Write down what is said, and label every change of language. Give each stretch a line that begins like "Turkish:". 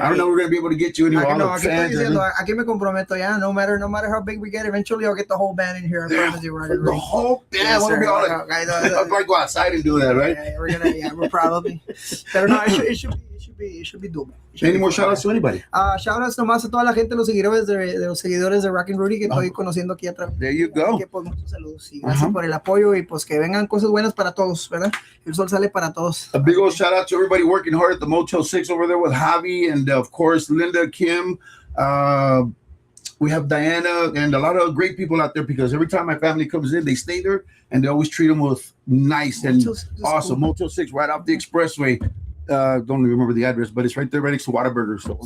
English: I don't know we're going to be able to get you anywhere.
Spanish: Aquí me comprometo ya.
English: No matter how big we get, eventually I'll get the whole band in here. I promise you. The whole band. Yes, I'll probably go outside and do that, right? We're probably. But no, it should be doable. Any more shout outs to anybody?
Spanish: Shout outs nomás a toda la gente, los seguidores de Rocknrudy que estoy conociendo aquí a través.
English: There you go.
Spanish: Que, pues, muchos saludos y gracias por el apoyo y pues que vengan cosas buenas para todos, ¿verdad? El sol sale para todos.
English: A big old shout out to everybody working hard at the Motel 6 over there with Javi and of course Linda, Kim. We have Diana and a lot of great people out there because every time my family comes in, they stay there and they always treat them with nice and awesome. Cool. Motel 6 right off the expressway. Don't even remember the address, but it's right there, right next to Whataburger.